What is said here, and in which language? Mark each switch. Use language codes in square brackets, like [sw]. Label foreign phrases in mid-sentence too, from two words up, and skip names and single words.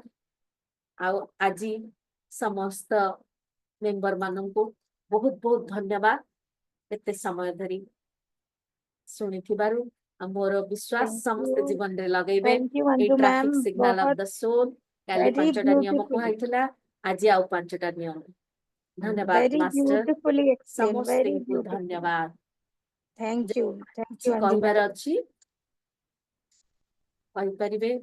[or] ଆଉ ଆଜି ସମସ୍ତ ମେମ୍ବର ମାନଙ୍କୁ ବହୁତ ବହୁତ ଧନ୍ୟବାଦ ଏତେ ସମୟ ଧରି ଶୁଣିଥିବାରୁ। ଆଉ ମୋର ବିଶ୍ୱାସ [en] Thank [or] ସମସ୍ତେ [en] you. [or] ଜୀବନରେ ଲଗେଇବେ। [en] Thank you, [or] ଏଇ [en] Manju [or] ଟ୍ରାଫିକ [en] ma'am. [or] ସିଗ୍ନାଲ ଅଫ ଦ ସୋଲ, କାଲି [en] Very [or] 5ଟା ନିୟମ [en] beautifully, [or] କୁହାଇଥିଲା, ଆଜି ଆଉ 5ଟା ନିୟମ। ଧନ୍ୟବାଦ [en] very [or] ମାଷ୍ଟର, [en] beautifully explained. Very [or] ସମସ୍ତଙ୍କୁ [en] beautiful. [or] ଧନ୍ୟବାଦ। [en] Thank you. Thank [or] କିଛି [en] you, Anju [or] କହିବାର [en] ma'am. [or] ଅଛି କହିପାରିବେ।